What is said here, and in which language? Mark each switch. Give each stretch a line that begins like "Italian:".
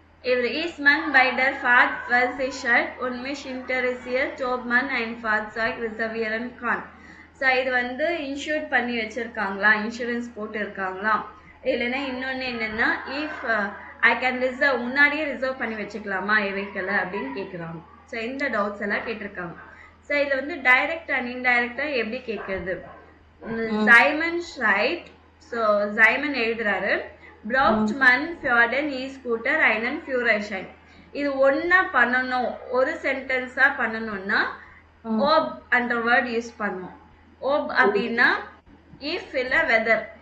German: இவர் ist man bei der Fahrt versichert und mich interessiert ob man ein Fahrzeug reservieren kann.
Tamil: So இது வந்து insure பண்ணி வச்சிருக்காங்களா, insurance போட்டு இருக்காங்களா, இல்லைன்னா இன்னொன்று என்னென்னா இஃப் ஐ கேன் ரிசர்வ், முன்னாடியே ரிசர்வ் பண்ணி வச்சுக்கலாமா வெஹிக்கிளை அப்படின்னு கேட்குறாங்க. ஸோ இந்த டவுட்ஸ் எல்லாம் கேட்டிருக்காங்க. ஸோ இதில் வந்து டைரக்ட் அண்ட் இன்டைரக்டாக எப்படி கேட்குறது? Simon right. ஸோ சைமன் எழுதுறாரு,
German: braucht man für den E-Scooter einen Führerschein.
Tamil: இது ஒன்னா பண்ணணும், ஒரு சென்டென்ஸா பண்ணணும்னா ob அந்த வேர்ட் யூஸ் பண்ணுவோம். ob அப்படின்னா if இல்ல whether.